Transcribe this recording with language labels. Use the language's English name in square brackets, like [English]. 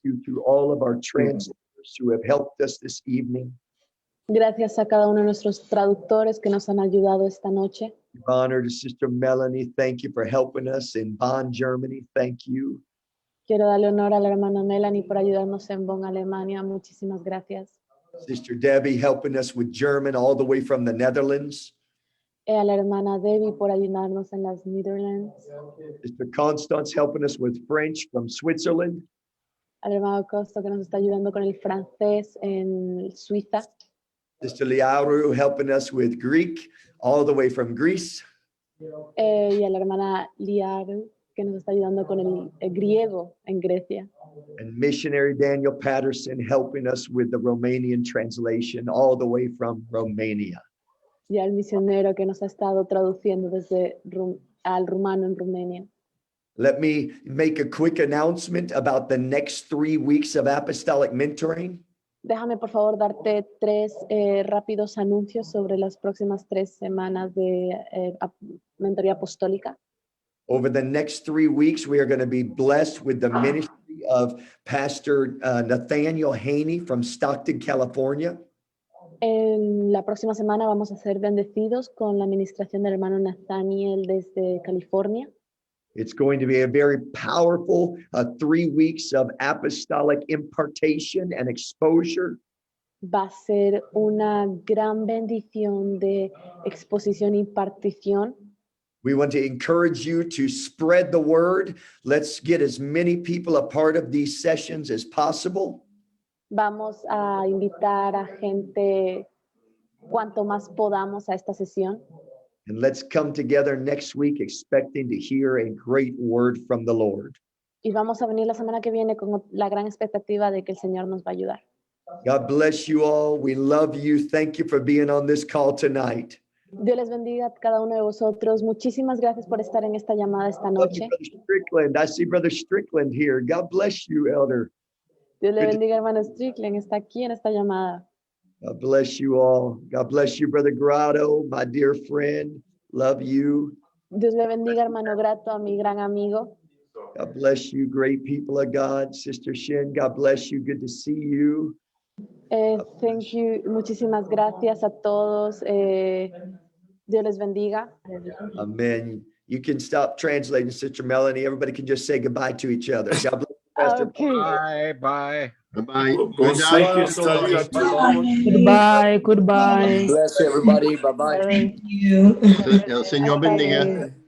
[English] you to all of our translators who have helped us this evening. [Spanish] Gracias a cada uno de nuestros traductores que nos han ayudado esta noche. [English] Give honor to Sister Melanie. Thank you for helping us in Bonn, Germany. Thank you. [Spanish] Quiero darle honor a la hermana Melanie por ayudarnos en Bonn, Alemania. Muchísimas gracias. [English] Sister Debbie helping us with German all the way from the Netherlands. [Spanish] A la hermana Debbie por ayudarnos en las Netherlands. [English] Sister Constance helping us with French from Switzerland. [Spanish] Al hermano Costo que nos está ayudando con el francés en Suiza. [English] Sister Liauru helping us with Greek all the way from Greece. [Spanish] Y a la hermana Liaru que nos está ayudando con el griego en Grecia. [English] And missionary Daniel Patterson helping us with the Romanian translation all the way from Romania. [Spanish] Y al misionero que nos ha estado traduciendo desde al rumano en Rumania. [English] Let me make a quick announcement about the next 3 weeks of apostolic mentoring. [Spanish] Déjame, por favor, darte 3 rápidos anuncios sobre las próximas 3 semanas de mentoría apostólica. [English] Over the next 3 weeks, we are going to be blessed with the ministry of Pastor Nathaniel Haney from Stockton, California. [Spanish] En la próxima semana vamos a ser bendecidos con la administración del hermano Nathaniel desde California. [English] It's going to be a very powerful 3 weeks of apostolic impartation and exposure. [Spanish] Va a ser una gran bendición de exposición y impartición. [English] We want to encourage you to spread the word. Let's get as many people a part of these sessions as possible. [Spanish] Vamos a invitar a gente cuanto más podamos a esta sesión. [English] And let's come together next week expecting to hear a great word from the Lord. [Spanish] Y vamos a venir la semana que viene con la gran expectativa de que el Señor nos va a ayudar. [English] God bless you all. We love you. Thank you for being on this call tonight. [Spanish] Dios les bendiga a cada uno de vosotros. Muchísimas gracias por estar en esta llamada esta [English] Love you, [Spanish] noche. [English] Brother Strickland. I see Brother Strickland here. God bless you, Elder. [Spanish] Dios le [English] Good to- [Spanish] bendiga, hermano Strickland. Está aquí en esta llamada. [English] God bless you all. God bless you, Brother Grotto, my dear friend. Love you. [Spanish] Dios le bendiga, hermano Grato, a mi gran amigo. [English] God bless you, great people of God. Sister Shin, God bless you. Good to see you. Thank you. [Spanish] Muchísimas gracias a todos. Dios les bendiga. Amen. [English] You can stop translating, Sister Melanie. Everybody can just say goodbye to each other. God bless you, Pastor. Okay. Bye, bye. Bye-bye. Good [French] Bonsoir, [English] night. [French] salut à tous. [English] Goodbye, goodbye. Bless everybody. Bye-bye. Bye. You. [Spanish] El Señor bendiga.